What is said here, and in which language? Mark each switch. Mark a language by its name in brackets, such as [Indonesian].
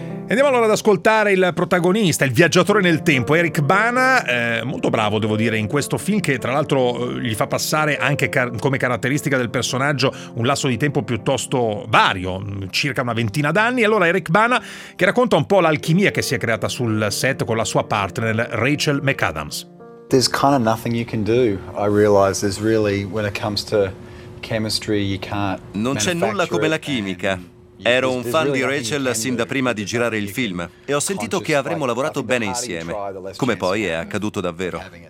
[Italian] Andiamo allora ad ascoltare il protagonista, il viaggiatore nel tempo, Eric Bana, molto bravo devo dire in questo film, che tra l'altro gli fa passare anche come caratteristica del personaggio un lasso di tempo piuttosto vario, circa una ventina d'anni. Allora Eric Bana che racconta un po' l'alchimia che si è creata sul set con la sua partner Rachel McAdams. [English] There's kind of nothing you can do. I realize there's really when it comes to chemistry you can't. [Italian] Non c'è nulla come la chimica. Ero un fan di Rachel sin da prima di girare il film e ho sentito che avremmo lavorato bene insieme, come poi è accaduto davvero.